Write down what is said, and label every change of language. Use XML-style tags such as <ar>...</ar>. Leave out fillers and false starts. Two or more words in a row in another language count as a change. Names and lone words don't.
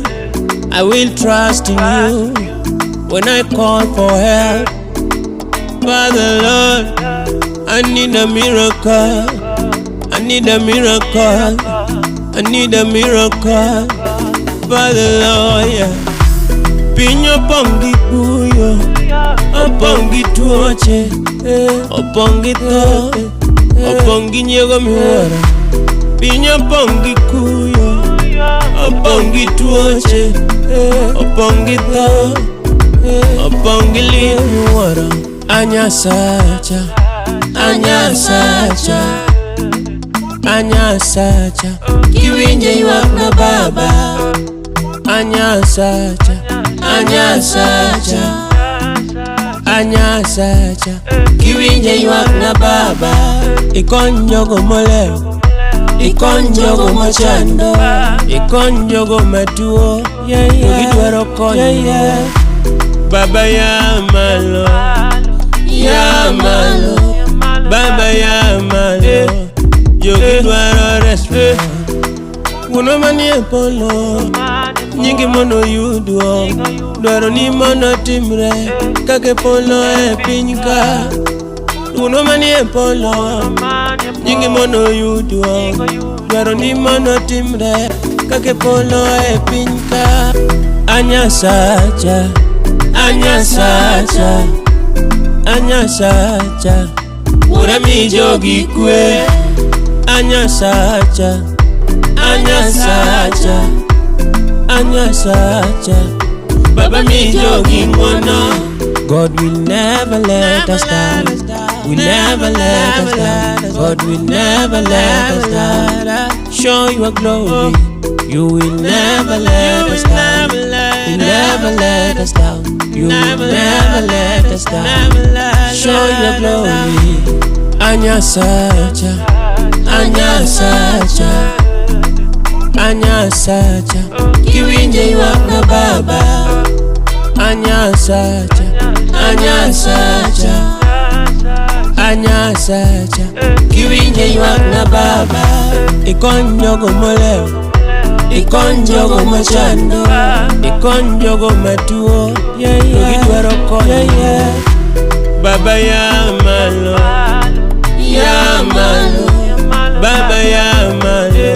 <en>I will trust in you when I call for help. Father Lord, I need a miracle. I need a miracle. I need a miracle. Father Lord, yeah.</en> <luo>Pinyo pongi puyo, opongi tuoche, opongi to, opongi nyego miwara. Pinyo pongi kuyo, opongi tuoche, opongi to, opongi li miwara. Anya sacha, anya sacha, anya sacha. Kiwinje yuak na baba. Anya sacha, anya sacha, anya sacha. Kiwinje yuak na baba. Ikonjogo moleo, ikonjogo machando, ikonjogo matuo. Yogidwaro konyo. Baba ya malo, ya malo, Baba ya malo. Yogidwaro respect. Uno mani e polo, nyingi mono yuduo. Dwaro ni mono timre, kake polo e pinyka. Uno mani e polo, nyingi mono yuduo. Dwaro ni mono timre, kake polo e pinyka. Anya sacha, anya sacha, anya sacha. Ura mi jogi kwe. Anya sacha, anya sacha, anya sacha. Baba mi jogi ngono.</luo> <en>God will never let us down. Will never let us down. God will never let us down. Show your glory. You will never let us down. Will never let us down. You will never let us down. Show your glory.</en> <luo>Anya sacha, anya sacha, anya sacha. Kiwinje yuak na baba. Anya sacha, anya sacha, anya sacha. Kiwinje yuak na baba. Ikonjogo moleo, ikonjogo machando, ikonjogo matuo. Yogidwaro konyo. Baba ya malo, ya malo, Baba ya malo.</luo>